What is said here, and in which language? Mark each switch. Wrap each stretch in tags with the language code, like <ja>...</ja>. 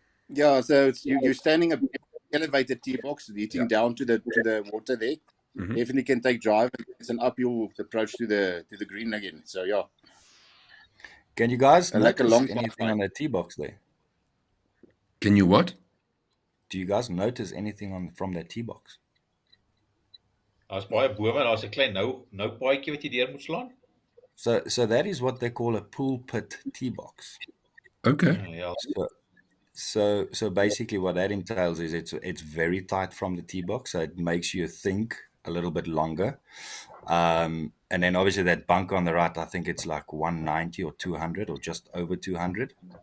<en>Yeah, so you're standing a elevated tee box, leading down to the water there. Definitely can take drive. It's an uphill approach to the green again. So yeah. Can you guys like a notice long anything on the tee box there? Can you what? Do you guys notice anything from that tee box?</en> <af>Daar's baie bome, daar's 'n klein nou paadjie wat jy deur moet slaan.</af> <en>So that is what they call a pool pit tee box. Okay.</en> <af>Ja.</af> <en>So basically what that entails is it's very tight from the tee box, so it makes you think a little bit longer. And then obviously that bunker on the right, I think it's like 190 or 200 or just over 200.</en>